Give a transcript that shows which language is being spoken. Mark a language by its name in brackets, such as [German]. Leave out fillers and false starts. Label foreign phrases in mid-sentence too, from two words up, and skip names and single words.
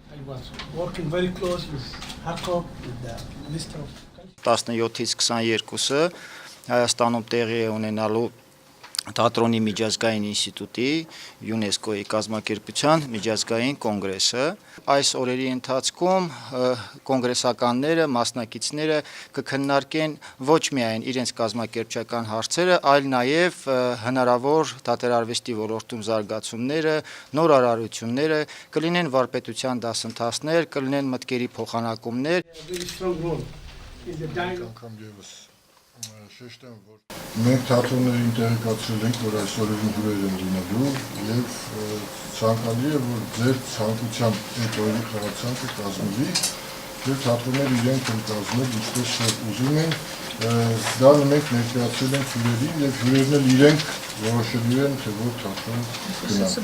[English] was working very close with Harkov, with the Minister of [Armenian] 17-ից 22-ը Հայաստանում տեղի է ունենալու Թատրոնի միջազգային ինստիտուտի ՅՈՒՆԵՍԿՕ-ի կազմակերպության միջազգային կոնգրեսը այս օրերի ընթացքում կոնգրեսականները, մասնակիցները կքննարկեն ոչ միայն իրենց կազմակերպչական հարցերը, այլ նաև հնարավոր թատերարվեստի ոլորտում զարգացումները, նոր արարությունները, կլինեն վարպետության դասընթացներ, կլինեն մտքերի փոխանակումներ։ [English] very strong role in the dialogue. [Armenian] Մենք թատրոններին տեղեկացրել ենք, որ այս օրերին հյուրեր են լինելու եւ ցանկալի է, որ ձեր ցանկությամբ այդ օրերի խաղացանկը կազմվի եւ թատրոնները իրենք են կազմել, ինչպես որ ուզում են, դա մենք ներկայացրել ենք հյուրերին եւ հյուրերն էլ իրենք որոշելու են, թե որ թատրոն գնան։